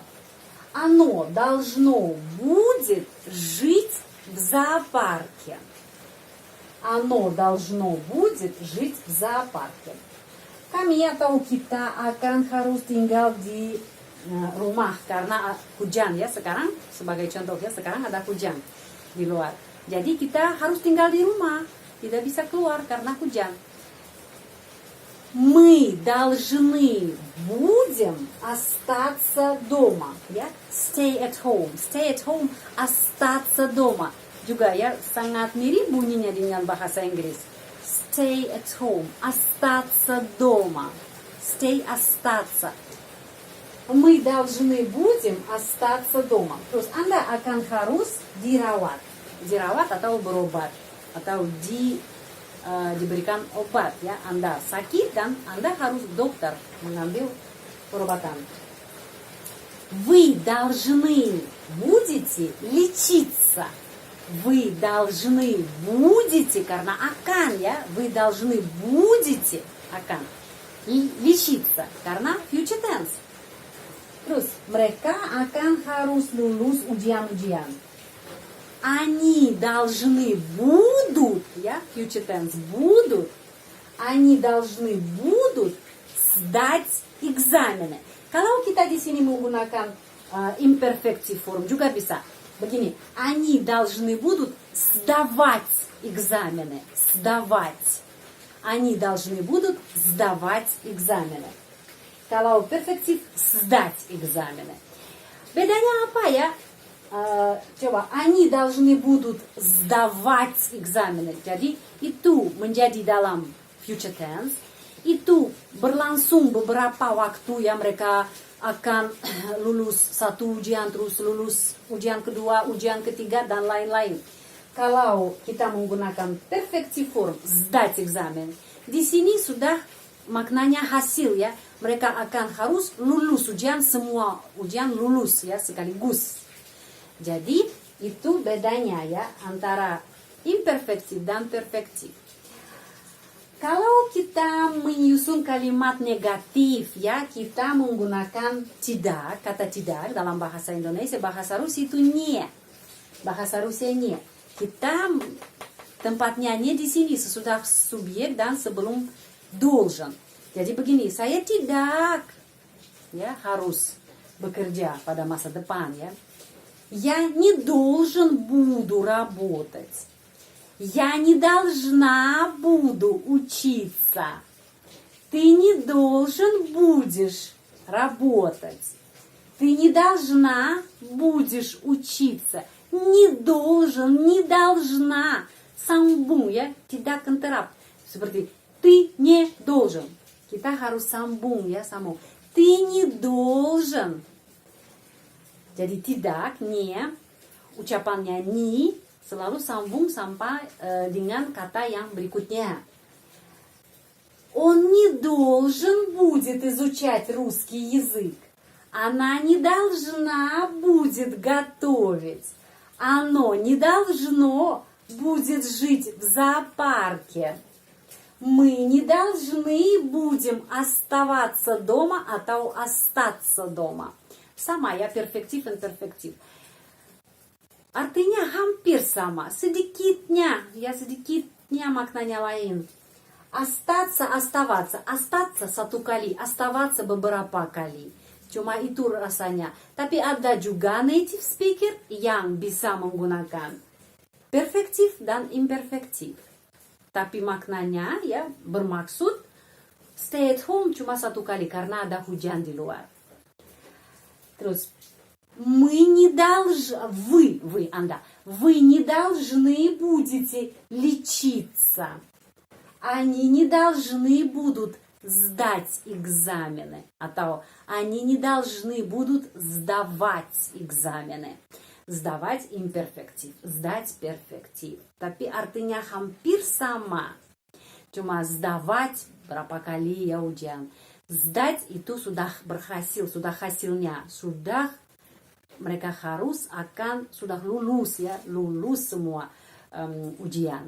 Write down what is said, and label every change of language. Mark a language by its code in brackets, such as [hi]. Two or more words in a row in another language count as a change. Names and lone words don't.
[ru] Оно должно будет жить в зоопарке. Оно должно будет жить в зоопарке. [id] Kami atau kita akan harus tinggal di rumah karena hujan ya sekarang. Sebagai contoh ya, sekarang ada hujan di luar. Jadi kita harus tinggal di rumah, tidak bisa keluar karena hujan. [ru] Мы должны будем остаться дома. [id] Ya, [en] stay at home. Stay at home, [ru] остаться дома. [id] Juga ya, sangat mirip bunyinya dengan bahasa Inggris. [en] Stay at home, [ru] остаться дома. Stay, остаться. Мы должны будем остаться дома. [id] Terus Anda akan harus dirawat. Dirawat atau berobat. Atau diberikan obat ya. Anda sakit dan Anda harus dokter mengambil perobatan. [ru] Вы должны будете лечиться. Вы должны будете, [id] karena akan ya. [ru] Вы должны будете akan лечиться karena [en] future tense. [id] Terus mereka akan harus lulus ujian-ujian. [ru] Они должны будут, [en] ya, future tense, [ru] будут. Они должны будут сдать экзамены. [id] Kalau kita di sini menggunakan [en] imperfective form [id] juga bisa. Begini, [ru] они должны будут сдавать экзамены. Сдавать. Они должны будут сдавать экзамены. [id] Kalau perfective, [ru] сдать экзамены. [id] Bedanya apa ya? Coba, [ru] они должны будут сдавать экзамены. [id] Jadi itu menjadi dalam [en] future tense. [id] Itu berlangsung beberapa waktu ya, mereka akan lulus satu ujian, terus lulus ujian kedua, ujian ketiga, dan lain-lain. Kalau kita menggunakan [en] perfective form, [ru] сдать экзамен, [id] di sini sudah maknanya hasil ya. Mereka akan harus lulus ujian, semua ujian lulus ya sekaligus. Jadi itu bedanya ya antara imperfektif dan perfektif. Kalau kita menyusun kalimat negatif ya, kita menggunakan tidak, kata tidak dalam bahasa Indonesia, bahasa Rusia itu nie. Bahasa Rusia nie. Kita tempatnya nie di sini sesudah subjek dan sebelum должен. Jadi begini, saya tidak ya harus bekerja pada masa depan ya. [ru] Я не должен буду работать. Я не должна буду учиться. Ты не должен будешь работать. Ты не должна будешь учиться. Не должен, не должна. [id] Sambung ya, tidak interrupt. Seperti [ru] ты не должен. [id] Kita harus sambung ya, sambung. [ru] Ты не должен. [id] Jadi tidak, не, ucapannya ni selalu sambung sampai dengan kata yang berikutnya. [ru] Он не должен будет изучать русский язык. Она не должна будет готовить. Оно не должно будет жить в зоопарке. Мы не должны будем оставаться дома [id] atau [ru] остаться дома. [id] Sama ya, perfektif dan perfektif. Artinya hampir sama, sedikitnya maknanya lain. [ru] Остаться, оставаться, остаться [id] satu kali, [ru] оставаться [id] beberapa kali. Cuma itu rasanya. Tapi ada juga [en] native speaker [id] yang bisa menggunakan perfektif dan imperfektif. Tapi maknanya ya bermaksud [en] stay at home [id] cuma satu kali karena ada hujan di luar. [ru] Terus мы не должны, вы не должны будете лечиться. Они не должны будут сдать экзамены. Atau они не должны будут сдавать экзамены. Сдавать imperfektif, сдать perfektif. [id] Tapi artinya hampir sama. Cuma сдавать berapa kali ya ujian. Сдать itu sudah berhasil, sudah hasilnya, sudah mereka harus sudah lulus ya, lulus semua ujian.